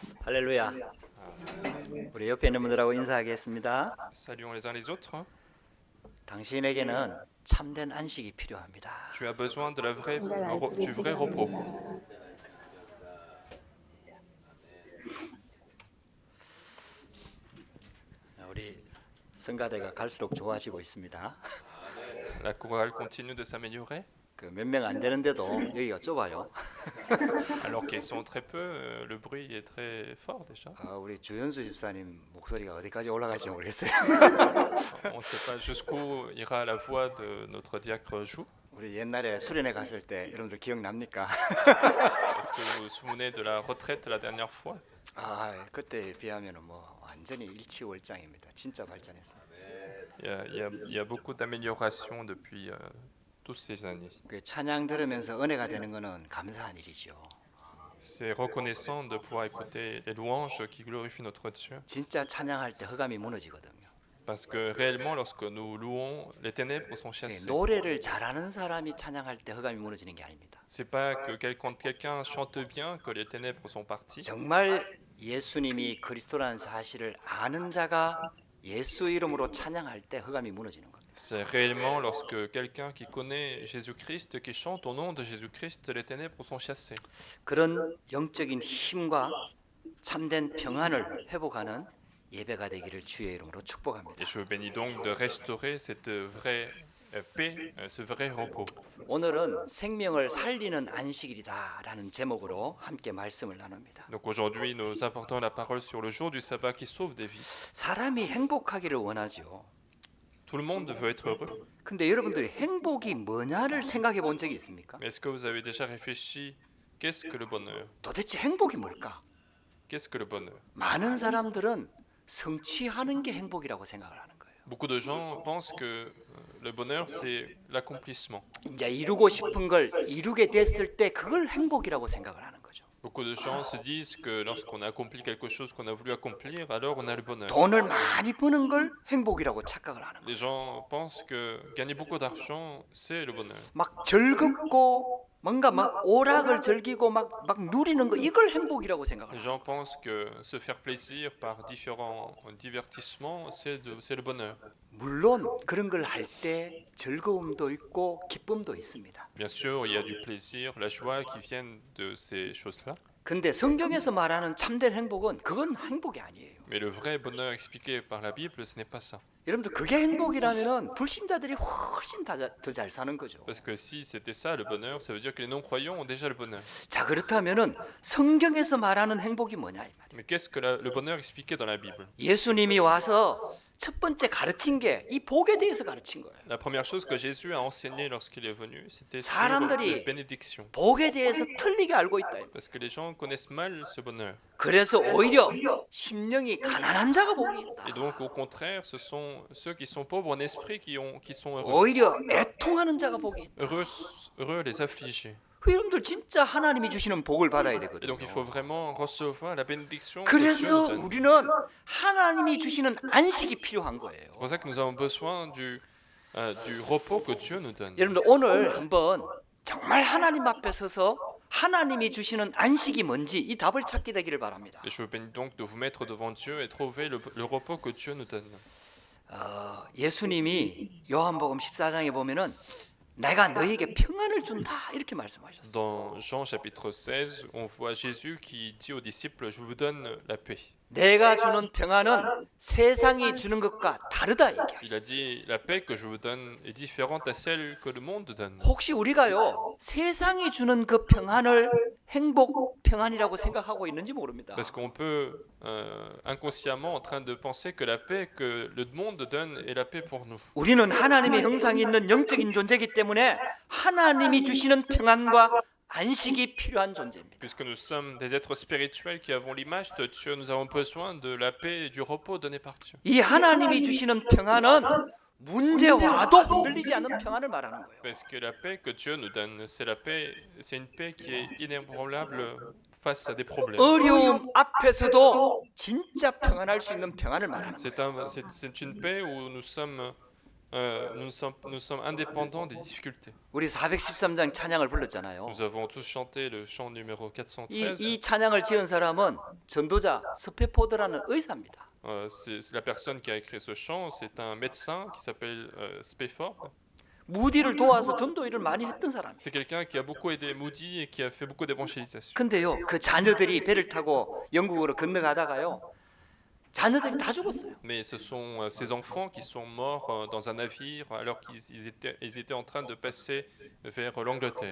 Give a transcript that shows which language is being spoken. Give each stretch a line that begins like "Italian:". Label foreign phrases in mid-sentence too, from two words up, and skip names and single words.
Korean: 할렐루야. 우리 옆에 있는 분들하고 인사하겠습니다.
French: Saluons les uns les autres.
Korean: 당신에게는 참된 안식이 필요합니다.
French: Tu as besoin de du vrai repos.
Korean: 우리 성가대가 갈수록 좋아지고 있습니다.
French: La chorale continue de s'améliorer.
Korean: 그 몇 명 안 되는데도 여기가 좁아요.
French: Alors qu'ils sont très peu, le bruit est très fort déjà.
Korean: 우리 주현수 집사님 목소리가 어디까지 올라갈지 모르겠어요.
French: On ne sait pas jusqu'où ira la voix de notre diacre Jou.
Korean: 우리 옛날에 수련회 갔을 때 여러분들 기억납니까?
French: Est-ce que vous vous souvenez de la retraite la dernière fois?
Korean: 그때에 비하면 뭐 완전히 일치월장입니다. 진짜 발전했습니다.
French: Il y a beaucoup d'améliorations depuis toutes ces années.
Korean: 그 찬양 들으면서 은혜가 되는 거는 감사한 일이죠.
French: C'est reconnaissant de pouvoir écouter les louanges qui glorifient notre Dieu.
Korean: 진짜 찬양할 때 흑암이 무너지거든요.
French: Parce que réellement, lorsque nous louons, les ténèbres sont chassées.
Korean: 노래를 잘하는 사람이 찬양할 때 흑암이 무너지는 게 아닙니다.
French: C'est pas que quand quelqu'un chante bien que les ténèbres sont parties.
Korean: 정말 예수님이 그리스도라는 사실을 아는 자가 예수 이름으로 찬양할 때 흑암이 무너지는 겁니다.
French: C'est réellement lorsque quelqu'un qui connaît Jésus-Christ, qui chante au nom de Jésus-Christ, les ténèbres sont chassées.
Korean: 그런 영적인 힘과 참된 평안을 회복하는 예배가 되기를 주의 이름으로 축복합니다.
French: Et je bénis donc de restaurer cette vraie paix, ce vrai repos.
Korean: 오늘은 생명을 살리는 안식일이다라는 제목으로 함께 말씀을 나눕니다.
French: Donc aujourd'hui, nous apportons la parole sur le jour du sabbat qui sauve des vies.
Korean: 사람이 행복하기를 원하죠.
French: Tout le monde veut être heureux.
Korean: 근데 여러분들이 행복이 뭐냐를 생각해 본 적이 있습니까?
French: Mais est-ce que vous avez déjà réfléchi, qu'est-ce que le bonheur?
Korean: 도대체 행복이 뭘까?
French: Qu'est-ce que le bonheur?
Korean: 많은 사람들은 성취하는 게 행복이라고 생각을 하는 거예요.
French: Beaucoup de gens pensent que le bonheur, c'est l'accomplissement.
Korean: 이제 이루고 싶은 걸 이루게 됐을 때 그걸 행복이라고 생각을 하는 거죠.
French: Beaucoup de gens se disent que lorsqu'on a accompli quelque chose qu'on a voulu accomplir, alors on a le bonheur.
Korean: 돈을 많이 버는 걸 행복이라고 착각을 하는 거예요.
French: Les gens pensent que gagner beaucoup d'argent, c'est le bonheur.
Korean: 막 즐겁고 뭔가 막 오락을 즐기고 막 누리는 거 이걸 행복이라고 생각을
French: Les
Korean: 해요.
French: gens pensent que se faire plaisir par différents divertissements, c'est le bonheur.
Korean: 물론 그런 걸 할 때 즐거움도 있고 기쁨도 있습니다.
French: Bien sûr, il y a du plaisir, la joie qui viennent de ces choses-là.
Korean: 근데 성경에서 말하는 참된 행복은 그건 행복이 아니에요.
French: Mais le vrai bonheur expliqué par la Bible, ce n'est pas ça.
Korean: 여러분들 그게 행복이라면은 불신자들이 훨씬 더 잘 사는 거죠.
French: Parce que si c'était ça le bonheur, ça veut dire que les non-croyants ont déjà le bonheur.
Korean: 자, 그렇다면은 성경에서 말하는 행복이 뭐냐 이 말이에요.
French: Mais qu'est-ce que le bonheur expliqué dans la Bible?
Korean: 예수님이 와서 첫 번째 가르친 게 이 복에 대해서 가르친 거예요.
French: La première chose que Jésus a enseigné lorsqu'il est venu, c'était sur
Korean: 사람들이
French: les bénédictions.
Korean: 복에 대해서 틀리게 알고 있다.
French: Parce que les gens connaissent mal ce bonheur.
Korean: 그래서 오히려 심령이 가난한 자가 복이 있다.
French: Et donc, au contraire, ce sont ceux qui sont pauvres en esprit qui sont heureux.
Korean: 오히려 애통하는 자가 복이 있다.
French: Heureux les affligés.
Korean: 여러분들 진짜 하나님이 주시는 복을 받아야
French: Et donc, il
Korean: 되거든요.
French: faut vraiment recevoir la bénédiction que Dieu
Korean: 그래서
French: nous donne.
Korean: 우리는 하나님이 주시는 안식이 필요한 거예요.
French: C'est pour ça que nous avons besoin du repos que Dieu nous donne.
Korean: 여러분들 오늘 한번 정말 하나님 앞에 서서 하나님이 주시는 안식이 뭔지 이 답을 찾게 되기를 바랍니다.
French: Et je vous bénis donc de vous mettre devant Dieu et trouver le repos que Dieu nous donne.
Korean: 예수님이 요한복음 14장에 보면은 내가 너희에게 평안을 준다 이렇게 말씀하셨어요.
French: Dans Jean chapitre 16, on voit Jésus qui dit aux disciples, je vous donne la paix.
Korean: 내가 주는 평안은 세상이 주는 것과 다르다
French: Il a
Korean: 얘기하셨어요.
French: dit, la paix que je vous donne est différente à celle que le monde donne.
Korean: 혹시 우리가요 세상이 주는 그 평안을 행복 평안이라고 생각하고 있는지 모릅니다.
French: Parce qu'on peut inconsciemment en train de penser que la paix que le monde donne est la paix pour nous.
Korean: 우리는 하나님의 형상이 있는 영적인 존재이기 때문에 하나님이 주시는 평안과 안식이 필요한 존재입니다.
French: Puisque nous sommes des êtres spirituels qui avons l'image de Dieu, nous avons besoin de la paix et du repos donné par Dieu.
Korean: 이 하나님이 주시는 평안은 문제 와도 흔들리지 않는 평안을 말하는 거예요.
French: Parce que la paix que Dieu nous donne, c'est une paix qui est inébranlable face à des problèmes.
Korean: 어려움 앞에서도 진짜 평안할 수 있는 평안을 말하는 거예요.
French: C'est une paix où nous sommes nous sommes indépendants des difficultés.
Korean: 우리 413장 찬양을 불렀잖아요.
French: Nous avons tous chanté le chant numéro
Korean: 이
French: 413.
Korean: 찬양을 지은 사람은 전도자 스페포드라는 의사입니다.
French: C'est la personne qui a écrit ce chant, c'est un médecin qui s'appelle Spafford.
Korean: 무디를 도와서 전도 일을 많이 했던 사람이에요.
French: C'est quelqu'un qui a beaucoup aidé Moody et qui a fait beaucoup d'évangélisation.
Korean: 근데요, 그 자녀들이 배를 타고 영국으로 건너가다가요, 자녀들이 다 죽었어요.
French: Mais ce sont ces enfants qui sont morts dans un navire alors qu'ils étaient en train de passer vers l'Angleterre.